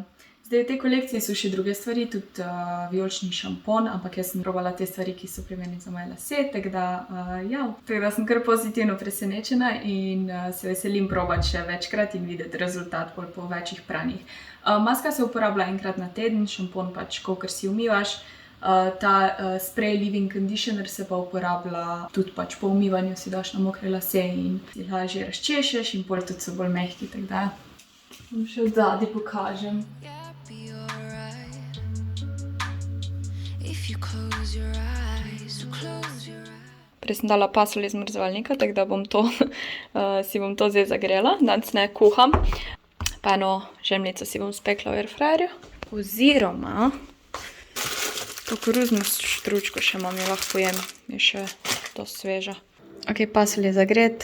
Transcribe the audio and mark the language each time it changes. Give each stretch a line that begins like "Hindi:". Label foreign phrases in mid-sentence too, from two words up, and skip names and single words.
Slovenian: Zdaj, v tej kolekciji so še druge stvari, tudi vijolični šampon, ampak jaz sem probala te stvari, ki so primerne za moje lase, tako da sem kar pozitivno presenečena in se veselim probati še večkrat in videti rezultat po večjih pranjih. Maska se uporablja enkrat na teden, šampon pač, kolikor si umivaš. Ta
English: spray leave-in conditioner
Slovenian: se pa uporablja tudi pač po umivanju, si daš na mokre lase in si lažje razčešeš in pol tudi so bolj mehki, tako da bom še od zadaj pokažem.
English: Be alright if you close your eyes, close your eyes.
Slovenian: Prej sem dala pasulj iz mrzovalnika, tako da si bom to zdaj zagrela. Danes ne kuham. Pa eno žemljico si bom spekla v airfryerju. Oziroma to koruzno štručko še imam, jo lahko jem. Je še dosti sveža. Ok, pasulj je zagret.